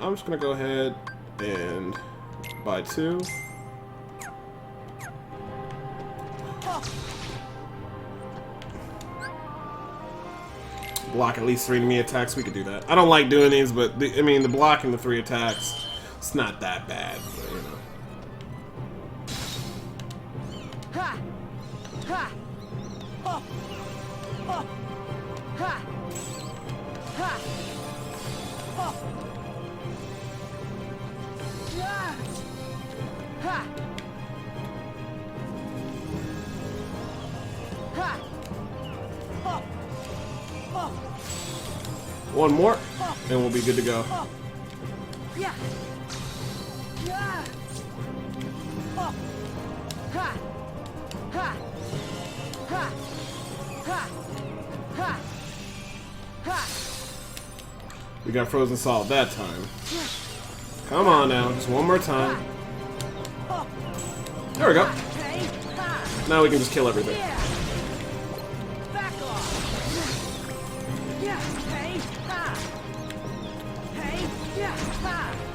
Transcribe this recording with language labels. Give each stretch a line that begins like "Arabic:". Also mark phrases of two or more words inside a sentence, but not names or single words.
English: I'm just gonna go ahead and buy 2. Block at least 3 enemy attacks. We could do that. I don't like doing these, but I mean, the blocking the 3 attacks, it's not that bad, but, you know. Ha! Ha! Ho! Ho! Ha! Ha! Ho! Yeah! Ha! Ha! Ho! Ho! One more, and we'll be good to go. Yeah! Yeah! Ho! Ha! Ha! Ha! Ha! Ha! Ha! We got frozen solid that time. Come on now, just one more time. There we go. Hey! Ha! Now we can just kill everything. Yeah! Back off! Yeah! Hey! Ha! Hey! Yeah! Ha!